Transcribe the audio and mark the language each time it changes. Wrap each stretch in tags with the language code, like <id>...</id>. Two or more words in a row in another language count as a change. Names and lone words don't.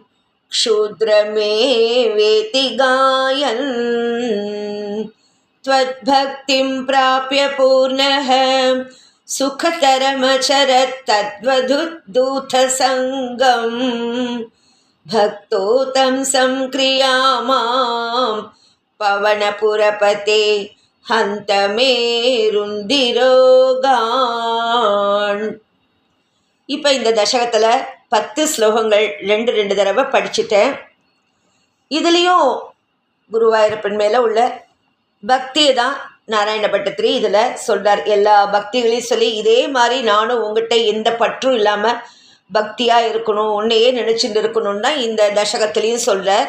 <sa>क्षुद्रमेवेति गायन् त्वद्भक्तिं प्राप्य पूर्णः सुखतरमचरत् तद्वदुद्धूतसङ्गं भक्तो तं संक्रियामां पवनपुरपते हन्त मे रुन्धिरोगान्.</sa> <ta>இப்போ இந்த தசகத்தில் 10 ஸ்லோகங்கள் 2 தடவை படிச்சுட்டேன். இதுலேயும் குருவாயூரப்பன் மேலே உள்ள பக்தியை தான் நாராயண பட்டத்திரி இதில் சொல்கிறார். எல்லா பக்திகளையும் சொல்லி இதே மாதிரி நானும் உங்கள்கிட்ட எந்த பற்றும் இல்லாமல் பக்தியாக இருக்கணும், உன்னையே நினச்சிட்டு இருக்கணும்னு தான் இந்த தசகத்துலேயும் சொல்கிறார்.</ta>